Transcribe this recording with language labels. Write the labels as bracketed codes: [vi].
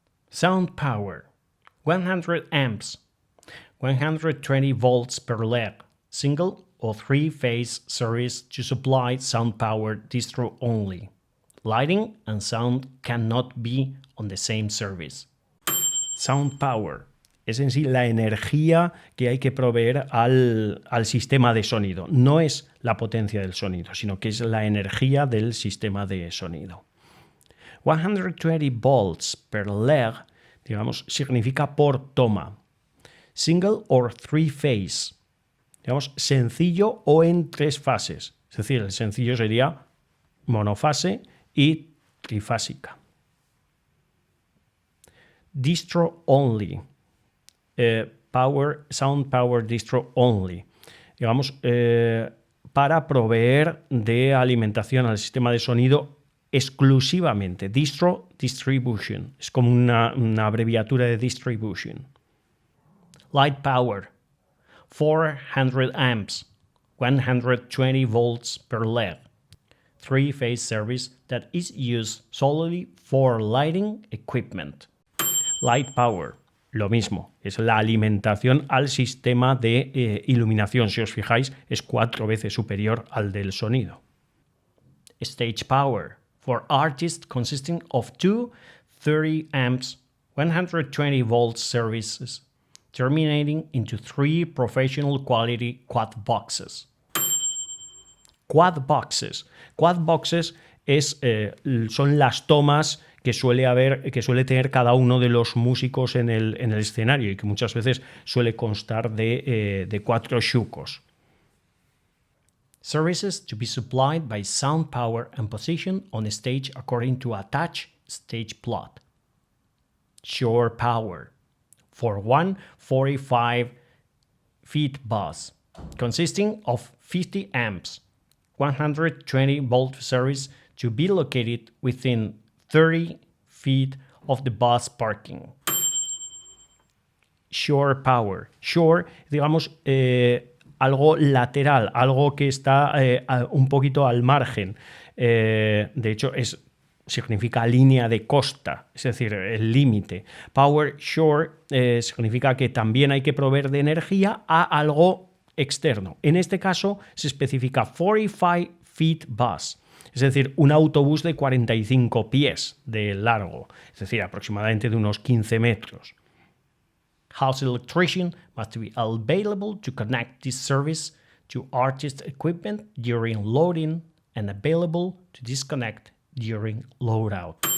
[en] Sound power, 100 amps, 120 volts per leg, single or three-phase service to supply sound power distro only. Lighting and sound cannot be on the same service. [es] Sound power es en sí la energía que hay que proveer al sistema de sonido. No es la potencia del sonido, sino que es la energía del sistema de sonido. [en] 120 volts per leg, [es] digamos, significa por toma. [en] Single or three phase, [es] digamos, sencillo o en tres fases. Es decir, el sencillo sería monofase y trifásica. [en] Distro only, sound power distro only, [es] digamos, para proveer de alimentación al sistema de sonido exclusivamente. Distro, distribution, es como una abreviatura de distribution. [en] Light power, 400 amps, 120 volts per leg. Three-phase service that is used solely for lighting equipment. [es] Light power, lo mismo, es la alimentación al sistema de iluminación. Si os fijáis, es 4 veces superior al del sonido. [en] Stage power, for artists consisting of two 30 amps, 120 volts services, terminating into 3 professional quality quad boxes. Quad boxes. [es] Quad boxes son las tomas que suele tener cada uno de los músicos en el escenario y que muchas veces suele constar de 4 shucos. [en] Services to be supplied by sound power and position on stage according to attached stage plot. Shore power, for one 45 feet bus, consisting of 50 amps, 120 volt service to be located within 30 feet of the bus parking. [es] Shore power. Shore, digamos, algo lateral, algo que está un poquito al margen. De hecho, significa línea de costa, es decir, el límite. Power shore significa que también hay que proveer de energía a algo externo. En este caso se especifica [en] 45 feet bus, [es] es decir, un autobús de 45 pies de largo, es decir, aproximadamente de unos 15 metros. [en] House electrician must be available to connect this service to artist equipment during loading and available to disconnect during loadout.